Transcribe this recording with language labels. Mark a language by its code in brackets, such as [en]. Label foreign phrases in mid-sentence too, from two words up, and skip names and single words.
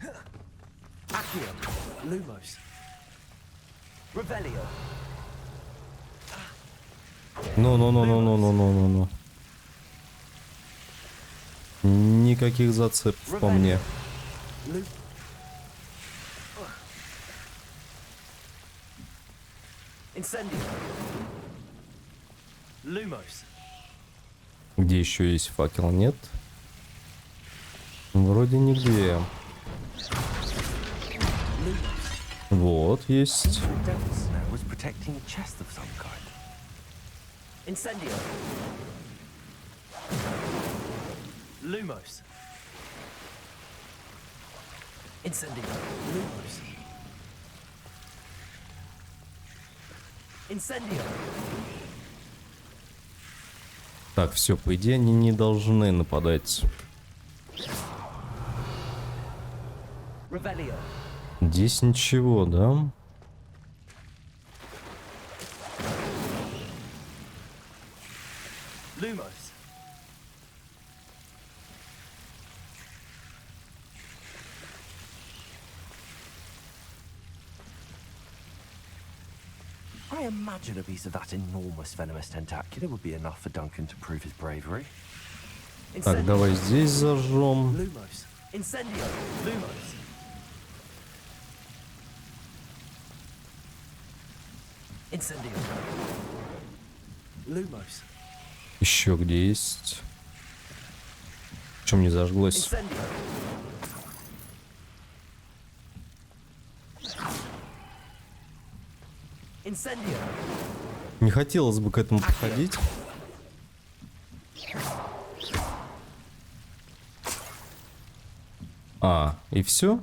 [ru] Ну. Никаких зацепов по мне. [la] Incendio. Lumos. [ru] Где еще есть факел? Нет. Вроде нигде. Вот, есть. [la] Incendio. Lumos. Incendio. Lumos. Incendio. [ru] Так, все, по идее, они не должны нападать. [la] Revelio. [ru] Здесь ничего, да? [la] Lumos. [en] I imagine a piece of that enormous venomous tentacular would be enough for Duncan to prove his bravery. [ru] Так, давай здесь зажжем. [la] Lumos. Incendio. Lumos. Incendio. Lumos. [ru] Еще где есть? Чем не зажглось? [la] Incendio. Incendio. [ru] Не хотелось бы к этому подходить. А, и все?